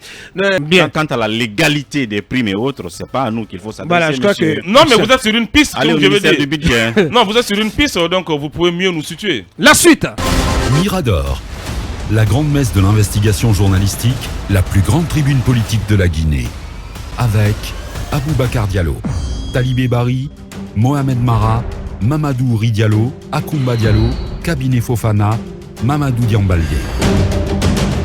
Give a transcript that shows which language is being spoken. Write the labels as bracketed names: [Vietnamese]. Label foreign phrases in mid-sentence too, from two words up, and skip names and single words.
[French] Quant à la légalité des primes et autres, c'est pas à nous qu'il faut s'adresser. Voilà, je crois que... Non, mais vous êtes sur une piste, allez, donc je veux dire. Du budget. Non, vous êtes sur une piste, donc vous pouvez mieux nous situer. La suite. Mirador, la grande messe de l'investigation journalistique, la plus grande tribune politique de la Guinée. Avec Aboubacar Diallo, Talibé Bari, Mohamed Mara, Mamadou Ouri Diallo, Akoumba Diallo, Kabinet Fofana, Mamadou Diambaldé.